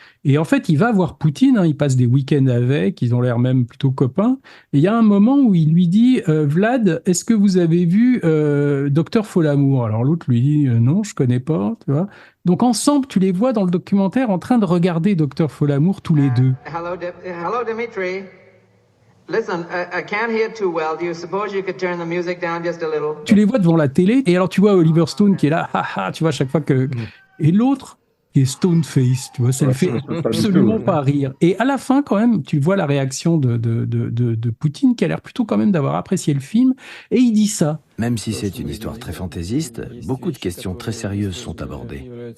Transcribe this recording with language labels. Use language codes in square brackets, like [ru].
[fr] Et en fait, il va voir Poutine, hein, il passe des week-ends avec, ils ont l'air même plutôt copains. Et il y a un moment où il lui dit Vlad, est-ce que vous avez vu Docteur Folamour? Alors l'autre lui dit non, je connais pas, tu vois. Donc ensemble, tu les vois dans le documentaire en train de regarder Docteur Folamour tous les deux. [en] Hello, Dimitri. Listen, I can't hear too well. Do you suppose you could turn the music down just a little? [fr] Tu les vois devant la télé, et alors tu vois Oliver Stone qui est là, haha, tu vois, à chaque fois que. Et l'autre, qui est [en] stone face, [fr] tu vois, ça le fait absolument pas rire. Et à la fin, quand même, tu vois la réaction de Poutine, qui a l'air plutôt quand même d'avoir apprécié le film, et il dit ça. Même si c'est une histoire très fantaisiste, beaucoup de questions très sérieuses sont abordées.